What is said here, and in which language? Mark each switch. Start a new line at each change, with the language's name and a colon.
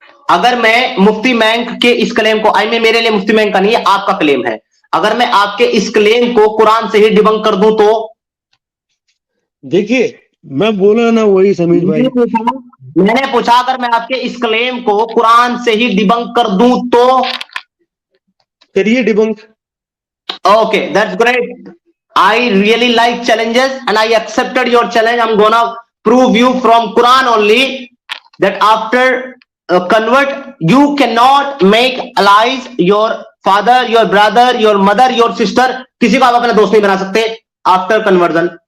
Hindi: अगर मैं मुफ्ती मैंक के इस क्लेम को, मेरे लिए मुफ्ती मैंक का नहीं है, आपका क्लेम है, अगर मैं आपके इस क्लेम को कुरान से ही डिबंक कर दूं तो? देखिए, मैं बोला ना वही समीर भाई, मैंने पूछा अगर मैं आपके इस क्लेम को कुरान से ही डिबंक कर दूं तो? करिए debunk. Okay, that's great.
English: I really like challenges and I accepted your challenge. I'm gonna prove you from Quran only that after convert you cannot make allies your father, your brother, your mother, your sister.
Hindi: किसी को आप अपना दोस्त नहीं बना सकते
English: after conversion.